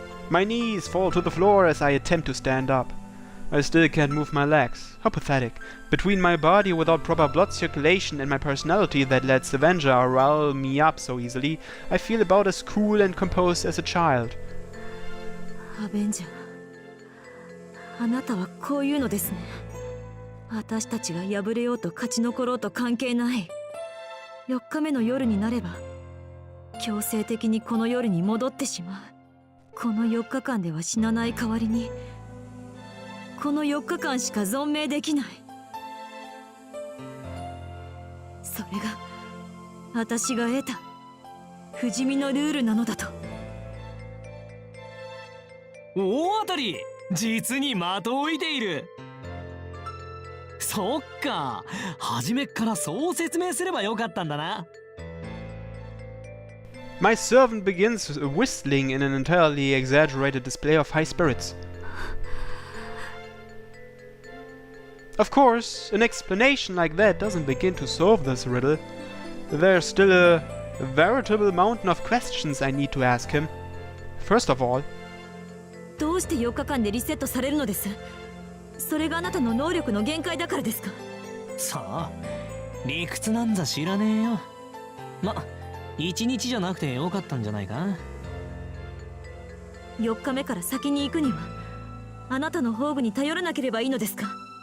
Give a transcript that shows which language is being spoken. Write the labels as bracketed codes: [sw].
[en] My knees fall to the floor as I attempt to stand up. I still can't move my legs. How pathetic. Between my body without proper blood circulation and my personality that lets Avenger rile me up so easily, I feel about as cool and composed as a child. [ja] アベンジャー、あなたはこういうのですね。私たちが敗れようと勝ち残ろうと関係ない。4日目の夜になれば強制的にこの夜に戻ってしまう。この4日間では死なない代わりにこの4日間しか存命できない。それが私が得た不死身のルールなのだと。大当たり、実に的を射ている。そっか、初めっからそう説明すればよかったんだな。 [en] My servant begins whistling in an entirely exaggerated display of high spirits. Of course, an explanation like that doesn't begin to solve this riddle. There's still a veritable mountain of questions I need to ask him. First of all, [ja] どうして4日間でリセットされるのです？それがあなたの能力の限界だからですか？さあ、理屈なんざ知らねえよ。ま、1日じゃなくてよかったんじゃないか。 4日目から先に行くにはあなたの宝具に頼らなければいいのですか？